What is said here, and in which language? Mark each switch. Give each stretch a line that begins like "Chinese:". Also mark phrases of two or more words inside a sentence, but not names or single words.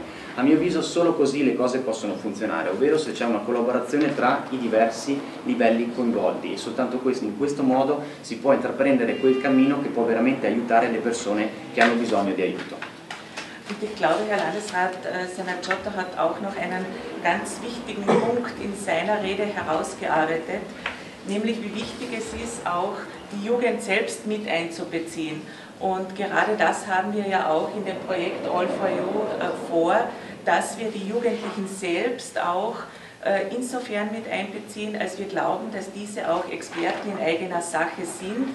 Italian: A mio avviso solo così le cose possono funzionare, ovvero se c'è una collaborazione tra i diversi livelli coinvolti, e soltanto in questo modo si può intraprendere quel cammino che può veramente aiutare le persone che hanno bisogno di aiuto.
German: Und ich glaube, Herr Landesrat Serna-Giotto hat auch noch einen ganz wichtigen Punkt in seiner Rede herausgearbeitet, nämlich wie wichtig es ist, auch die Jugend selbst mit einzubeziehen. Und gerade das haben wir ja auch in dem Projekt All for You vor, dass wir die Jugendlichen selbst auch insofern mit einbeziehen, als wir glauben, dass diese auch Experten in eigener Sache sind.